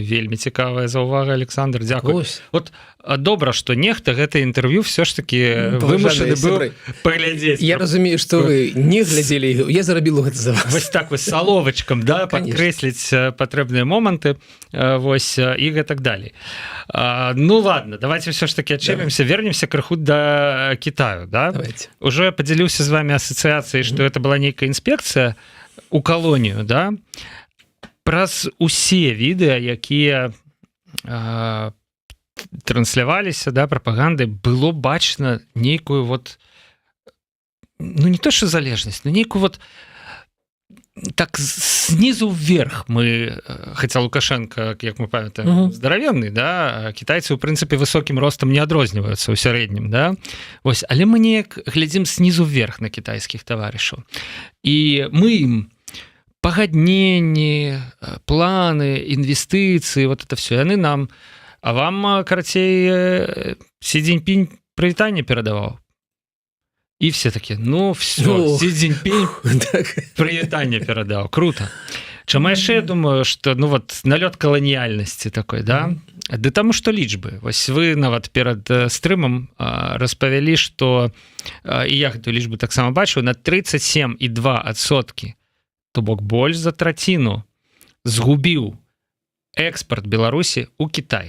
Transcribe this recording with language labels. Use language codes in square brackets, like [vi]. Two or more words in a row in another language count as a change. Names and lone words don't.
[be] Вельмі цікавая заўвага, Александр, дзякуй. Вот добра, што нехта гэта інтэрв'ю [ru] все ж таки [be] вымушаны быў паглядзець. Я разумею, што вы не глядзелі, я зарабіў гэта за вас. Вось так вось саловачкам, да, падкрэсліць патрэбныя моманты, вось, і гэтак далей. [ru] Ну ладно, давайте все ж таки отчепимся, вернемся [be] крыху до Китаю, [ru] да? Давайте. Уже поделился с вами ассоциацией, что это была некая инспекция у колонию, да? [be] Праз усе відэа, якія трансляваліся, да, прапаганды, было бачна нейкую вот, [ru] ну не то что [be] залежнасць, но нейкую вот так [ru] снизу вверх [be] мы, хотя Лукашенко, як мы памятаем, здаравенны, да, китайцы, у прынцыпе, высокім ростам не адрозніваюцца ў сярэднім, да, вось, але мы неяк глядзім [ru] снизу вверх [be] на кітайскіх таварышаў. І мы ім пагадненні, планы, інвестыцыі, [ru] вот это все, [be] яны нам, а вам, карацей, Сі Цзіньпінь прывітанне перадаваў. [ru] И все такие, ну все, [be] Сі Цзіньпінь прывітанне перадаў, круто. Чаму яшчэ я думаю, [ru] что ну вот [be] налёт каланіяльнасці такой, да? Да таму што лічбы. Вось вы нават перад стрымам распавялі, што і я гэтую лічбу таксама бачу, на 37,2%, то бок больш за траціну згубіў экспорт Беларусі ў Кітай.